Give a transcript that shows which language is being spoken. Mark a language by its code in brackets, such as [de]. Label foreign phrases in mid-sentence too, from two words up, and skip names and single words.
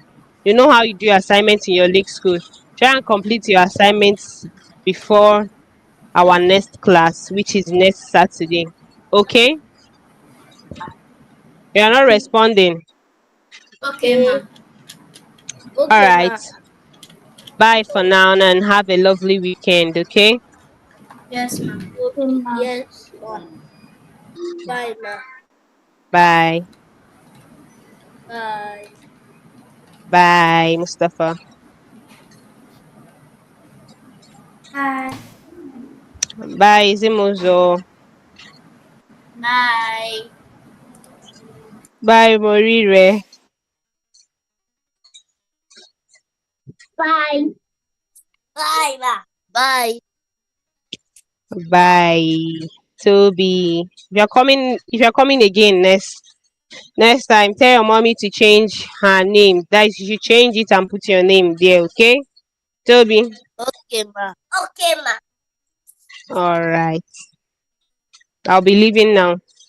[en] You know how you do your assignments in your link school. Try and complete your assignments before our next class, which is next Saturday. Okay? You are not responding. Okay, ma. Okay. All Okay, right. ma. Bye for now and have a lovely weekend. Okay? Yes, ma. Okay, Okay. ma. Yes, ma. Bye, ma. Bye. Bye. Bye, Mustafa. Bye. Bye, Zimozo. Bye. Bye, Morire. Bye. Bye, ma. Bye. Bye, Toby. If you're coming again next time, tell your mommy to change her name. That is, you should change it and put your name there, okay? Toby. Okay, ma. Okay, ma. All right. I'll be leaving now.